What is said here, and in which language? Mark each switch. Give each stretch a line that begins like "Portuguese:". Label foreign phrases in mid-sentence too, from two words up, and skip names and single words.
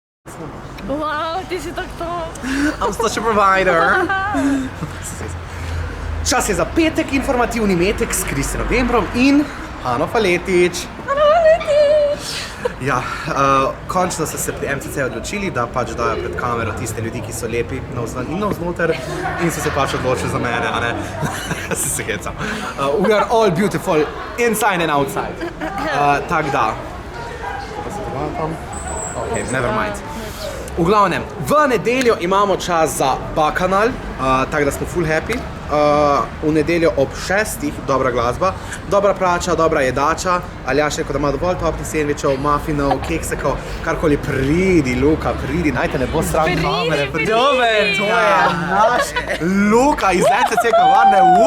Slovenian: Wow, ti si tako to.
English: I'm such a provider.
Slovenian: Čas je za petek, informativni metek s Kristjanom Dembrom in Ano Faletič. Ja, končno so se pri MCC odločili, da pač dajo pred kamero tiste ljudi, ki so lepi navzven in navznoter in so se pač odločili za mene, a ne? Se hecam.
English: We are all beautiful inside and outside.
Slovenian: Tak da. Ok,
English: never mind.
Slovenian: V glavnem, v nedeljo imamo čas za bakanal, tako da smo
English: full happy.
Slovenian: V nedeljo ob 6, dobra glasba, dobra prača, dobra jedača. Aljaš rekel, da ima dovolj topnih sendvičev, muffinow, keksekov, karkoli. Pridi, Luka, pridi, naj te ne bo sram kamere. Dober, to je naš Luka iz MCC kavarne.